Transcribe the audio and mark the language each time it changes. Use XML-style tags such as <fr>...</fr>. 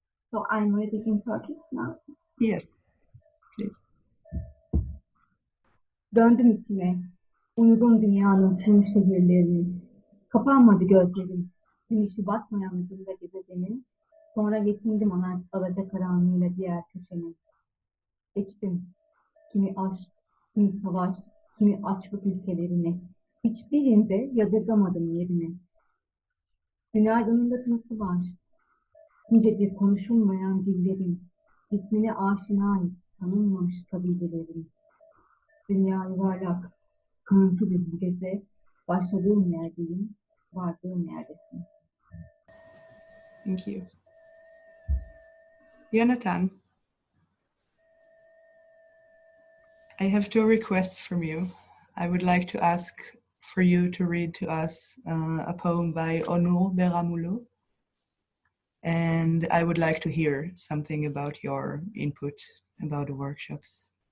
<en>So I'm reading in Turkish now. Yes, please.</en> <tr>Döndüm içime, uyudum dünyanın tüm şehirlerini. Kapanmadı gözlerim, güneşi batmayan yüzünde gezegenin. Sonra yetindim alacakaranlığıyla diğer köşenin. Geçtim, kimi aşk, kimi savaş, kimi açlık ülkelerini. Hiçbirinde yadırgamadım yerini. Dünyanın tınısı var, nice bir konuşulmayan dillerin. İsmine aşinayız, tanınmamış kabilelerin. Dünya yuvarlak, kırıntı bir gece, başladığım yerdeyim, vardığım yerdesin.</tr> <en>Thank you. Jonathan, I have two requests from you. I would like to ask for you to read to us a poem by Onur Beramulu, and I would like to hear something about your input about the workshops.</en>